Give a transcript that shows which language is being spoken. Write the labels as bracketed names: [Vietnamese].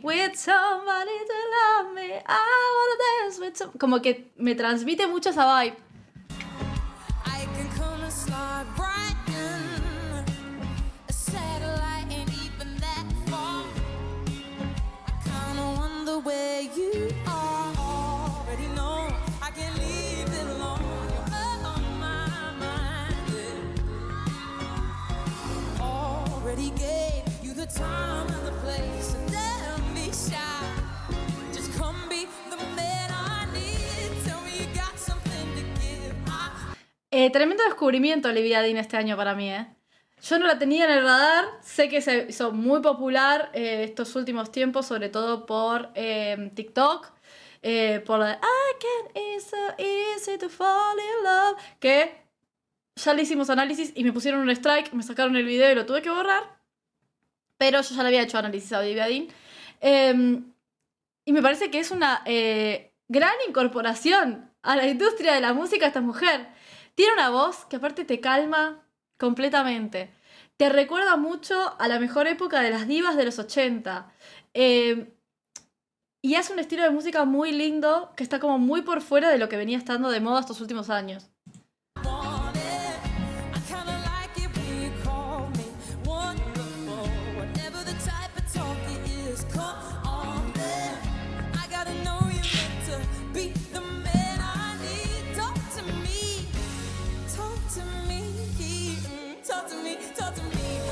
[English] With somebody to love me. I wanna dance with some... [Spanish] Como que me transmite mucho esa vibe. [English] I can come and slide right in. A satellite ain't even that far. I kinda wonder where you are. Already know I can't leave it alone. You're on my mind. Yeah. Already gave you the time and the place. So don't be shy. Just come be the man I need. Tell me you got something to give. [Spanish] Tremendo descubrimiento Olivia Dean este año para mí, ¿eh? Yo no la tenía en el radar. Sé que se hizo muy popular estos últimos tiempos, sobre todo por TikTok. Por la de [English] I can't, it's so easy to fall in love. [Spanish] Que ya le hicimos análisis y me pusieron un strike, me sacaron el video y lo tuve que borrar. Pero yo ya le había hecho análisis a Olivia Dean. Y me parece que es una gran incorporación a la industria de la música esta mujer. Tiene una voz que aparte te calma completamente. Te recuerda mucho a la mejor época de las divas de los 80. Y hace un estilo de música muy lindo que está como muy por fuera de lo que venía estando de moda estos últimos años. [English] Want it. I kinda like it when you call me wonderful. Whatever the type of talk it is, come on then. I gotta know you're meant to be the man I need. Talk to me, talk to me, talk to me, talk to me.